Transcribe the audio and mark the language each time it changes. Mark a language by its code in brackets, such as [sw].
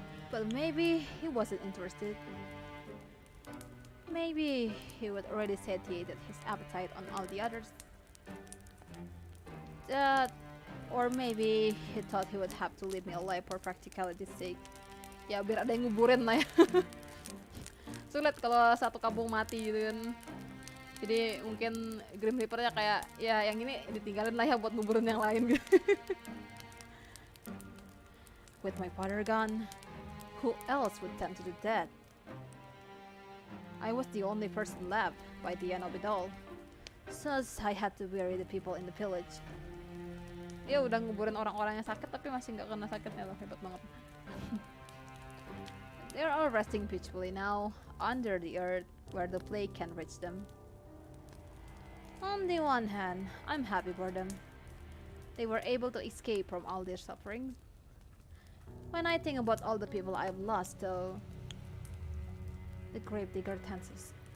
[en] But maybe he wasn't interested. Maybe he would already satiated his appetite on all the others. Or maybe he thought he would have to leave me alive for practicality's sake. [id] Ya biar ada yang nguburin lah ya. Sulit kalau satu kampung mati gitu kan. Jadi mungkin Grim Reaper-nya kayak ya yang ini ditinggalin lah ya buat nguburin yang lain gitu. [en] With my father gone, who else would tend to the dead? I was the only person left by the end of it all, so I had to bury the people in the village. [id] Dia udah nguburin orang-orang yang sakit tapi masih nggak kena sakitnya loh, hebat banget. [en] They're all resting peacefully now under the earth where the plague can reach them. On the one hand, I'm happy for them. They were able to escape from all their suffering. When I think about all the people I've lost, though, the gravedigger tenses.